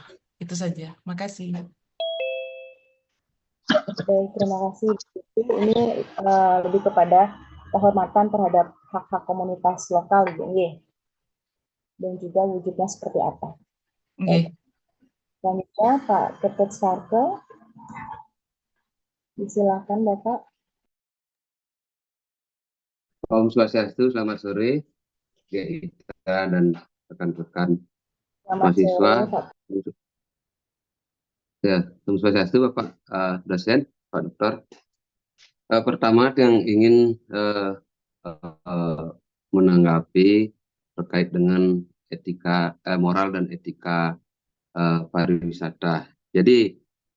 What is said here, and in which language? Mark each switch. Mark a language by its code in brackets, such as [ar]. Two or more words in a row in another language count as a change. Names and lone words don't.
[id] Itu saja. Makasih. Baik, terima kasih. Ini lebih kepada penghormatan terhadap hak-hak komunitas lokal, Ibu. Dan juga wujudnya seperti apa. Baik. Selanjutnya Pak Ketut Sarko. Silakan Bapak. [sa] Om Swastiastu, [id] selamat sore, Gaita dan rekan-rekan mahasiswa. Ya, [sa] Om Swastiastu, [id] Bapak dosen, Pak Dokter. Pertama yang ingin menanggapi terkait dengan etika moral dan etika pariwisata.